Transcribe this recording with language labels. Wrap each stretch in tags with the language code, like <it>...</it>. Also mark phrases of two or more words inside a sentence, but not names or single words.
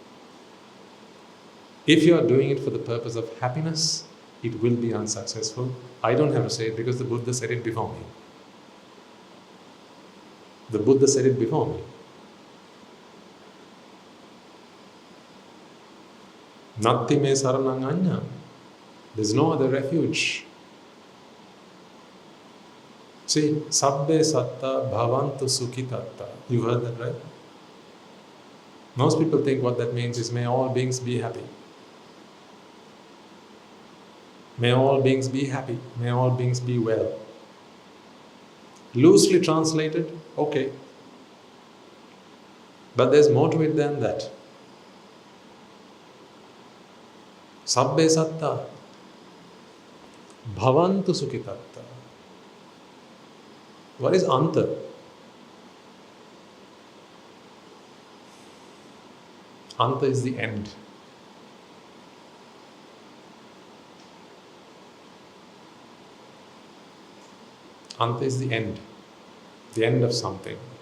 <en>If you are doing it for the purpose of happiness, it will be unsuccessful. I don't have to say it because the Buddha said it before me. The Buddha said it before me.</en> <pi>Natti me saranang anyam.</pi> <en>There's no other refuge. See,</en> <pi>sabbe satta bhavantu sukhitatta.</pi> <en>You heard that, right? Most people think what that means is may all beings be happy. May all beings be happy. May all beings be well. Loosely translated, okay. But there's more to it than that.</en> <pi>Sabbe satta bhavantu sukhitatta.</pi> <en>What is anta? Anta is the end. Anta is the end of something.</en>